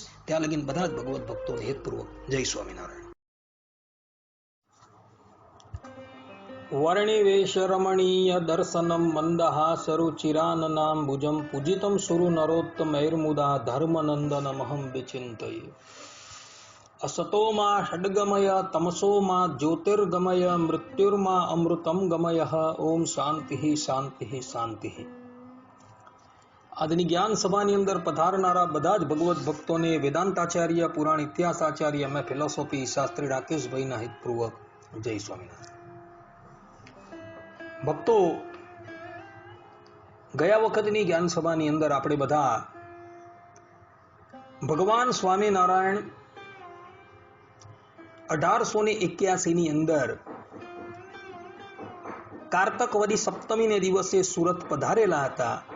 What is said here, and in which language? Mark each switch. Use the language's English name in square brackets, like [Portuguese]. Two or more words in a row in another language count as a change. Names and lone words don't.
[Gujarati] ત્યાં લગીને બધા જ ભગવત ભક્તોને હેતપૂર્વક જય સ્વામિનારાયણ. [Sanskrit] વર્ણિવેશ રમણીય દર્શનમ મંદહાસરુચિરાનનામ ભુજમ પૂજિતમ સુરુ નરોત્તમૈર્મુદા ધર્મનંદનમહં વિચિંતયે. असतोमा षड्गमय तमसोमा ज्योतिर्गमय मृत्युर्मा अमृतम गमय. ओम शांति शांति शांति. [Gujarati] આજની જ્ઞાન સભાની અંદર પધારનારા બધા જ ભગવત ભક્તોને વેદાંતાચાર્ય, પુરાણ ઇતિહાસાચાર્ય અને ફિલોસોફી શાસ્ત્રી રાકેશભાઈના હિતપૂર્વક જય સ્વામિનારાયણ. ભક્તો, ગયા વખતની જ્ઞાન સભાની અંદર આપણે બધા ભગવાન સ્વામિનારાયણ 1881 ની અંદર કારતક વદી સપ્તમીને દિવસે સુરત પધારેલા હતા.